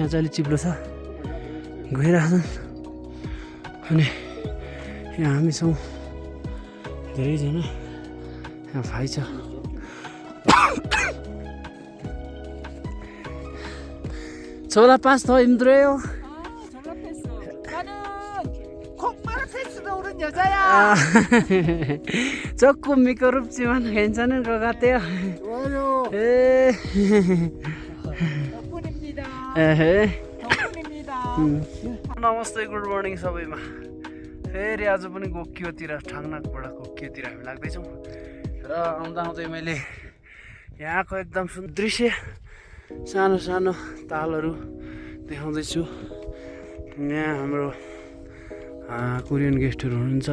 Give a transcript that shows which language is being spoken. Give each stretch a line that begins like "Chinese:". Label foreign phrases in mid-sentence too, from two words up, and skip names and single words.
Nepali: यहाँ चाहिँ अलिक चिप्लो छ, गइरहेछन्। अनि यहाँ हामी छौँ धेरैजना, यहाँ भाइ छ।
Korean: चोला पास 더 힘들어요? 조금 미끄럽지만 괜찮은 것 같아요. 좋아요. 덕분입니다. 덕분입니다.
Nepali: नमस्ते,
English: good morning
Nepali: सबैमा। फेरि आज पनि गोकियोतिर, ठाङनाकबाट गोकियोतिर हामी लाग्दैछौँ। र आउँदा आउँदै मैले यहाँको एकदम सुन्दर दृश्य, सानो सानो तालहरू देखाउँदैछु। यहाँ हाम्रो कोरियन गेस्टहरू हुनुहुन्छ।